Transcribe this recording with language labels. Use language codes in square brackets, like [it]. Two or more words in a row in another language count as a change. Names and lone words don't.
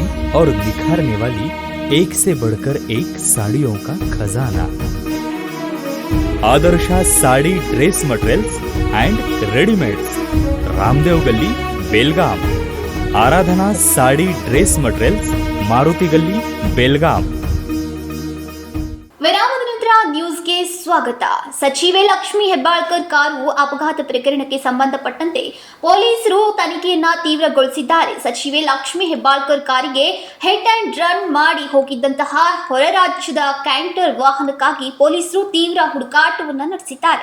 [hi] और निखारने वाली एक से बढ़कर एक साड़ियों का खजाना। आदर्शा साड़ी ड्रेस मटेरियल्स एंड रेडीमेड्स, रामदेव गली, बेलगाम। आराधना साड़ी ड्रेस मटेरियल्स, मारुति गली, बेलगाम। [kn] ವಿರಾಮದ ನಂತರ ನ್ಯೂಸ್ಗೆ ಸ್ವಾಗತ. ಸಚಿವೆ ಲಕ್ಷ್ಮೀ ಹೆಬ್ಬಾಳ್ಕರ್ ಕಾರು ಅಪಘಾತ ಪ್ರಕರಣಕ್ಕೆ ಸಂಬಂಧಪಟ್ಟಂತೆ ಪೊಲೀಸರು ತನಿಖೆಯನ್ನ ತೀವ್ರಗೊಳಿಸಿದ್ದಾರೆ. ಸಚಿವೆ ಲಕ್ಷ್ಮೀ ಹೆಬ್ಬಾಳ್ಕರ್ ಕಾರಿಗೆ [en] hit and run [kn] ಮಾಡಿ ಹೋಗಿದ್ದಂತಹ ಹೊರ ರಾಜ್ಯದ ಕ್ಯಾಂಟರ್ ವಾಹನಕ್ಕಾಗಿ ಪೊಲೀಸರು ತೀವ್ರ ಹುಡುಕಾಟವನ್ನು ನಡೆಸಿದ್ದಾರೆ.